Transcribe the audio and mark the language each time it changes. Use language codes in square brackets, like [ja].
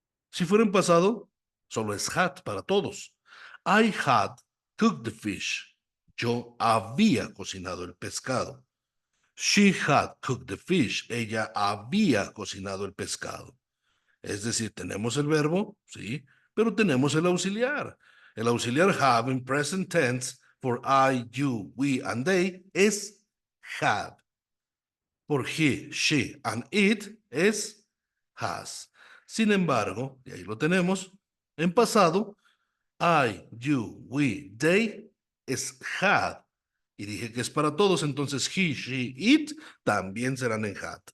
[es] Si fuera en pasado, solo es had para todos. [en] I had cooked the fish. [es] Yo había cocinado el pescado. [en] She had cooked the fish. [es] Ella había cocinado el pescado. Es decir, tenemos el verbo, sí, pero tenemos el auxiliar. El auxiliar [en] have en present tense for I, you, we, and they es had. Por he, she, and it es has. [es] Sin embargo, y ahí lo tenemos, en pasado, I, you, we, they es had. Y dije que es para todos, entonces he, she, it también serán en had.